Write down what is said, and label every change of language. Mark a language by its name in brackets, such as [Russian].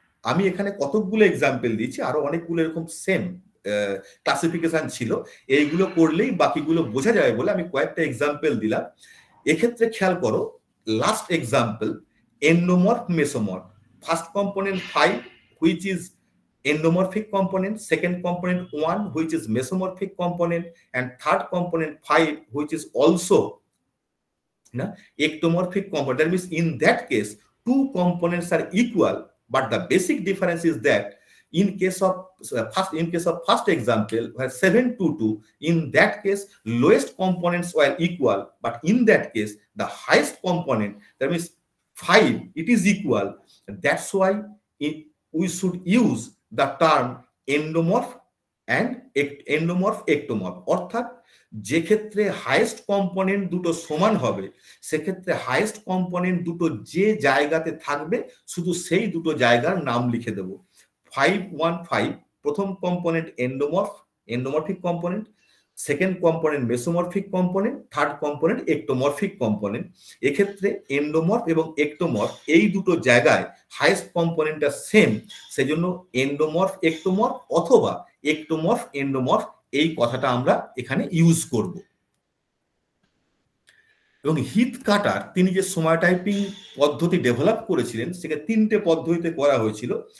[Bangla] আমি এখানে কতগুলো এক্সাম্পল দিয়েছি, আরো অনেকগুলো এরকম সেম ক্লাসিফিকেশন ছিল, এইগুলো করলেই বাকিগুলো বোঝা যাবে বলে আমি কয়েকটা এক্সাম্পল দিলাম। এক্ষেত্রে খেয়াল করো, last example [English] endomorph mesomorph, first component 5, which is endomorphic component, second component 1, which is mesomorphic component, and third component 5, which is also ectomorphic component. That means in that case, two components are equal, but the basic difference is that in case of first example, where 7 to 2, in that case, lowest components were equal, but in that case, the highest component, that means 5, it is equal. That's why we should use the term endomorph and endomorph ectomorph. [Bangla] অর্থাৎ যে ক্ষেত্রে highest component দুটো সমান হবে, সেক্ষেত্রে highest component দুটো যে জায়গাতে থাকবে শুধু সেই দুটো জায়গার নাম লিখে দেব। [English] 515 প্রথম component endomorphic component, second component mesomorphic component, third component ectomorphic component. [Bangla] এক্ষেত্রে endomorph এবং ectomorph এই দুটো জায়গায় হাইয়েস্ট কম্পোনেন্টটা সেম, সেজন্য endomorph ectomorph অথবা ectomorph endomorph এই কথাটা আমরা এখানে ইউজ করব। এবং হিথ কাটার তিনি যে সোমাটাইপিং পদ্ধতি ডেভেলপ করেছিলেন, সেটা তিনটে পদ্ধতিতে করা হয়েছিল।